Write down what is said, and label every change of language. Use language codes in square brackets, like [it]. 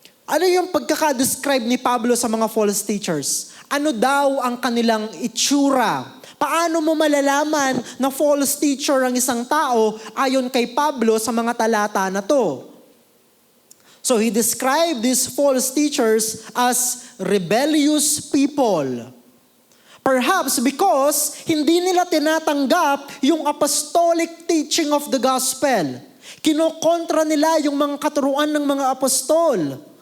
[tl] Ano yung pagkaka-describe ni Pablo sa mga false teachers? Ano daw ang kanilang itsura? Paano mo malalaman na false teacher ang isang tao ayon kay Pablo sa mga talata na to? [en] So he described these false teachers as rebellious people. Perhaps because [tl] hindi nila tinatanggap yung [en] apostolic teaching of the gospel. [tl] Kinokontra nila yung mga katuruan ng mga apostol.